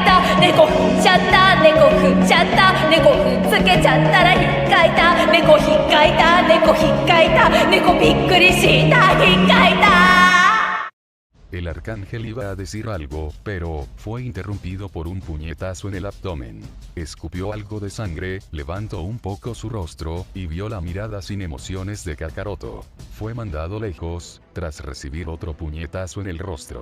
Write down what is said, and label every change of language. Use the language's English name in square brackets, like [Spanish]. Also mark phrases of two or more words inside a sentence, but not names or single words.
[Japanese] 猫踏んじゃった猫踏んじゃった猫踏んづけちゃったらひっかいた猫ひっかいた猫ひっかいた猫びっくりしたひっかいた。 [Spanish] El arcángel iba a decir algo, pero fue interrumpido por un puñetazo en el abdomen. Escupió algo de sangre, levantó un poco su rostro, y vio la mirada sin emociones de Kakaroto. Fue mandado lejos, tras recibir otro puñetazo en el rostro.